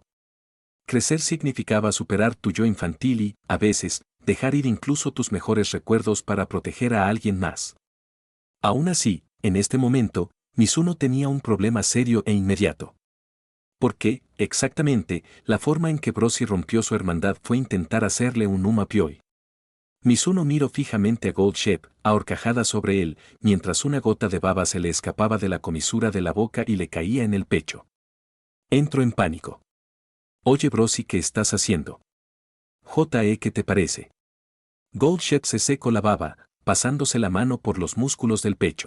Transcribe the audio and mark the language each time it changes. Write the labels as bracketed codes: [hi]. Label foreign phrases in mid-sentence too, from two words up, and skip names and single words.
[es] Crecer significaba superar tu yo infantil y, a veces, dejar ir incluso tus mejores recuerdos para proteger a alguien más. Aún así, en este momento, Mizuno tenía un problema serio e inmediato. Porque, exactamente, la forma en que Brosi rompió su hermandad fue intentar hacerle un Uma Pioi. Mizuno miró fijamente a Goldship, ahorcajada sobre él, mientras una gota de baba se le escapaba de la comisura de la boca y le caía en el pecho. Entró en pánico. Oye Brosi, ¿qué estás haciendo? ¿Qué te parece? Goldship se secó la baba, pasándose la mano por los músculos del pecho.